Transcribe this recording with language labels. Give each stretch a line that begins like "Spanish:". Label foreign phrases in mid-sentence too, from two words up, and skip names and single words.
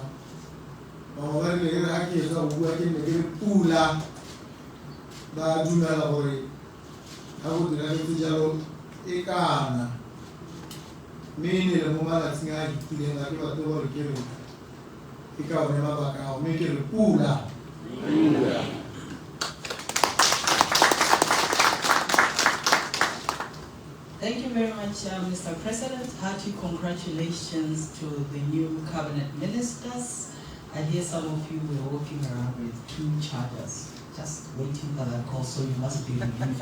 Tswana: Bangwe ba rile ga ke etsa go bua ke ne ke re pula, ba dumela gore ga go diragetse jalo e kana. Mme e ne le mo malatsing a itileng ga ke batle gore ke re e ka one mabaka ao, mme ke re pula.
English: Thank you very much, Mr. President. Hearty congratulations to the new cabinet ministers. I hear some of you were walking around with 2 chargers, just waiting for that call, so you must be relieved.